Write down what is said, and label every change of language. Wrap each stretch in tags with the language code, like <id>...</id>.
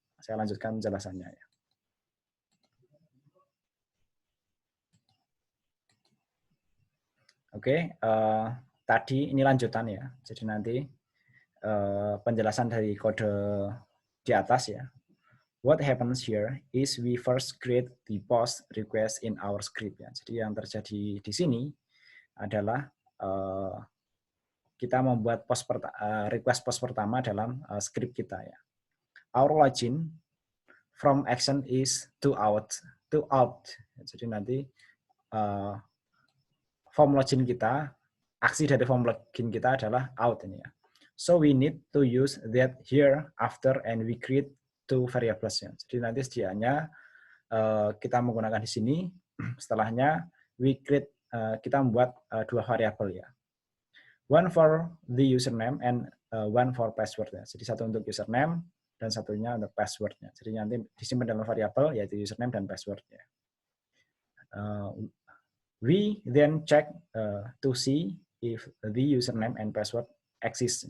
<id>Saya lanjutkan penjelasannya ya. Oke, tadi ini lanjutan ya. Jadi nanti penjelasan dari kode di atas ya.</id> <en>What happens here is we first create the post request in our script ya.</en> <id>Jadi yang terjadi di sini adalah kita membuat request post pertama dalam script kita ya.</id> <en>Our login from action is to out.</en> <id>Jadi nanti form login kita, aksi dari form login kita adalah out ini ya.</id> <en>So we need to use that here after and we create two variables ya.</en> <id>Jadi nanti sedianya kita menggunakan di sini, setelahnya</id> <en>we create</en> <id>kita membuat dua variabel ya.</id> <en>One for the username and one for password ya.</en> <id>Jadi satu untuk username dan satunya untuk passwordnya. Jadi nanti disimpan dalam variabel yaitu username dan passwordnya.</id> <en>We then check to see if the username and password exist.</en>